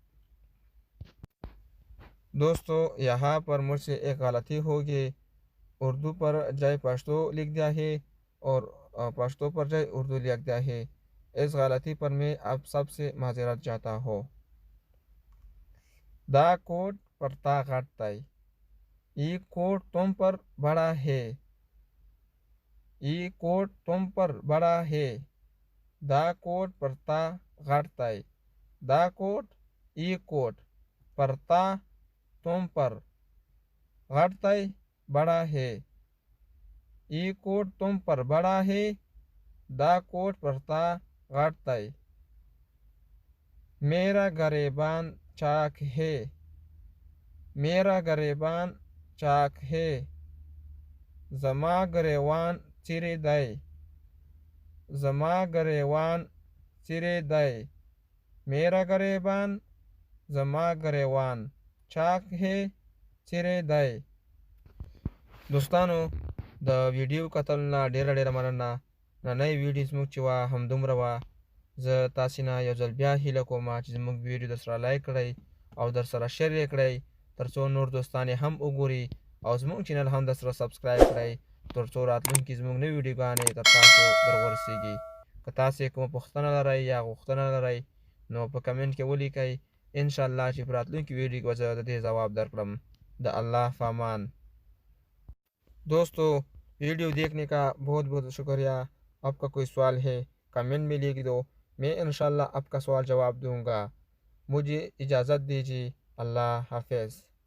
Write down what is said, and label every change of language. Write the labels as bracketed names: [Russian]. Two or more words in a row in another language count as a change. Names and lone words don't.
[Urdu] دوستو یہاں پر مجھ سے ایک غلطی ہوگی اردو پر جائے پشتو لکھ دیا ہے اور پشتو پر جائے اردو لکھ دیا ہے اس غلطی پر میں آپ سب سے معذرت چاہتا ہوں [Pashto] دا کوٹ پرتا غٹتائی [Urdu] یہ کوٹ تم پر بڑا ہے یہ کوٹ تم پر بڑا ہے [Pashto] دا کوٹ پرتا غٹتائی دا کوٹ [Urdu] یہ کوٹ پرتا تم پر غٹتائی بڑا ہے یہ کوٹ تم پر بڑا ہے [Pashto] دا کوٹ پرتا غٹتائی [Urdu] میرا گریبان چاک ہے میرا گریبان چاک ہے [Pashto] زما گریوان چیرے دائی زما گریوان چیرے دائی [Urdu] میرا گریبان [Pashto] زما گریوان [Urdu] چاک ہے [Pashto] چیرے دائی دوستانو د ویډیو کتلنا ډیره مننه نننۍ ویډیو زموږ چې وه همدومره وه زه تاسې نه یو ځل بیا هیله کوم چې زموږ ویډیو درسره لایک کړئ او درسره شیر یې کړئ تر څو نور دوستان یې هم وګوري او زموږ چینل هم درسره سبسکرایب کړئ تر څو راتلونکي زموږ نوې ویډیوګانې تر تاسو در ورسیږي که تاسې کومه پوښتنه لرئ یا غوښتنه لرئ نو په کمنټ کې ولیکئ انشاءالله چې په راتلونکي ویډیو کې به زه د دې ځواب درکړم د الله فامان [Urdu] دوستو ویڈیو دیکھنے کا بہت بہت شکریہ آپ کا کوئی سوال ہے کمنٹ میں لکھ دو میں انشاءاللہ آپ کا سوال جواب دوں گا مجھے اجازت دیجیے اللہ حافظ